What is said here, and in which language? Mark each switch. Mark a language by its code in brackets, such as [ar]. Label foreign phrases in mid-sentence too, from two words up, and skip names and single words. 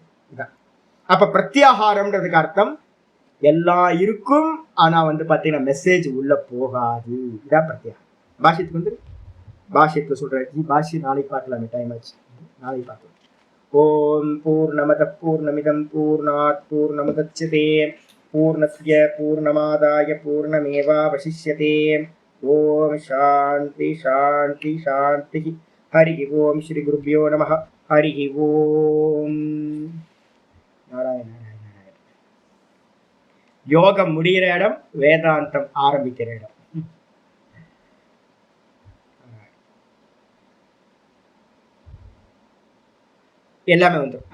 [ta] இதான் அப்ப பிரத்யாகாரம்ன்றதுக்கு அர்த்தம் எல்லாம் இருக்கும், ஆனா வந்து பாத்தீங்கன்னா மெசேஜ் உள்ள போகாது. இதான் பிரத்யாகாரம். பாஷ்யத்துக்கு வந்து பாஷ்யத்துல சொல்றேன். பாஷ்யம் நாளைக்கு பார்க்கலாமே, டைம் ஆச்சு, நாளைக்கு பார்க்கலாம். [sa] ओम् पूर्णमदः पूर्णमिदं पूर्णात् पूर्णमुदच्यते पूर्णस्य पूर्णमादाय पूर्णमेवावशिष्यते. ओम् शान्तिः शान्तिः शान्तिः. हरि ओम् श्री गुरुभ्यो नमः. हरि ओम्. நாராயண நாராயண. [ta] யோகம் முடிகிற இடம், வேதாந்தம் ஆரம்பிக்கிற இடம். எல்லாமே வந்துடும்.